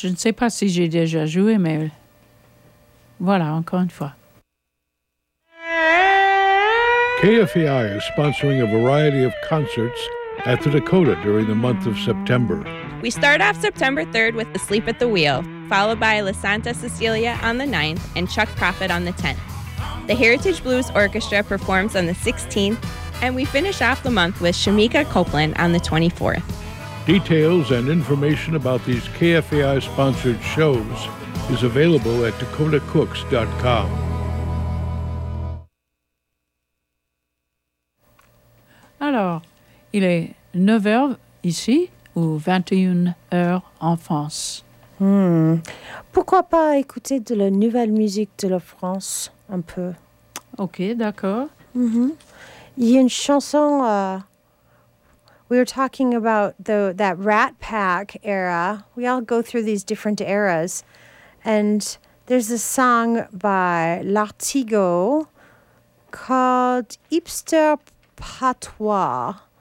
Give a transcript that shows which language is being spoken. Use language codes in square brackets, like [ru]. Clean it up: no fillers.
[fr] Je ne sais pas si j'ai déjà joué, mais voilà, encore une fois. [en] KFAI is sponsoring a variety of concerts at the Dakota during the month of September. We start off September 3rd with The Sleep at the Wheel, followed by La Santa Cecilia on the 9th and Chuck Prophet on the 10th. The Heritage Blues Orchestra performs on the 16th, and we finish off the month with Shamika Copeland on the 24th. Details and information about these KFAI-sponsored shows is available at dakotacooks.com. [fr] Alors, il est 9h ici, ou 21h en France. Pourquoi pas écouter de la nouvelle musique de la France, un peu? Ok, d'accord. Il y a une chanson, [en] we were talking about that Rat Pack era. We all go through these different eras. And there's a song by L'Artigo called Hipster Patois.